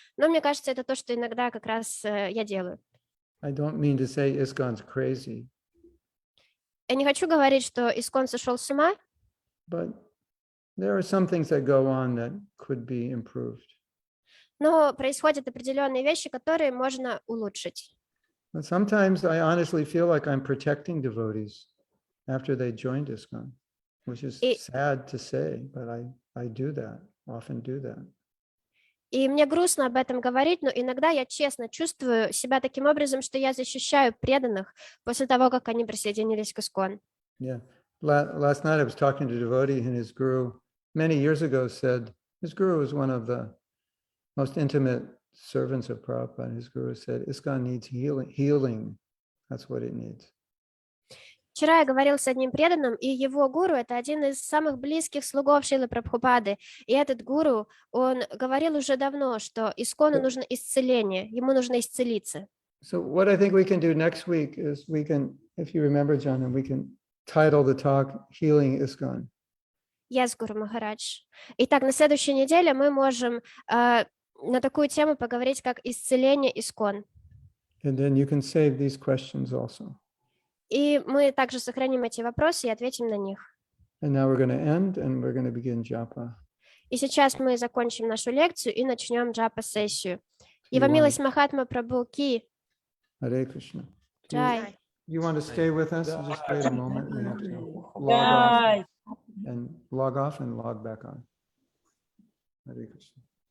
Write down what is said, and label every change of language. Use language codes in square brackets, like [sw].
[ru] Но мне кажется, это то, что иногда как раз я делаю. [en] I don't mean to say ISKCON's crazy, [ru] Я не хочу говорить, что ИСККОН сошел с ума, [en] but there are some things that go on that could be improved. [ru] но происходят определенные вещи, которые можно улучшить. [en] But sometimes I honestly feel like I'm protecting devotees after they joined ISKCON, which is [ru] И- [en] sad to say, but I do that, often do that. [ru] И мне грустно об этом говорить, но иногда я честно чувствую себя таким образом, что я защищаю преданных после того, как они присоединились к ИСККОН. [en] Yeah. Last night I was talking to a devotee and his guru many years ago said, his guru was one of the most intimate servants of Prabhupada. His guru said, ISKCON needs healing. That's what it needs. [ru] Вчера я говорил с одним преданным, и его гуру — это один из самых близких слугов Шрилы Прабхупады. И этот гуру, он говорил уже давно, что Искону нужно исцеление, ему нужно исцелиться. [en] So what I think we can do next week is we can, if you remember, John, and we can title the talk Healing ISKCON. [ru] Yes, Гуру Махарадж. Итак, на следующей неделе мы можем на такую тему поговорить, как исцеление Искон. [en] And then you can save these questions also. [ru] И мы также сохраним эти вопросы и ответим на них. [en] And now we're going to end and we're going to begin japa. [ru] И сейчас мы закончим нашу лекцию и начнем джапа-сессию. Его [en] You wanna- [ru] милость Махатма Прабху Ки. [sa] Hare Krishna. [ru] Джай. [en] You want to stay with us? Just wait a moment. We have to log off and log off and log back on. Hare Krishna.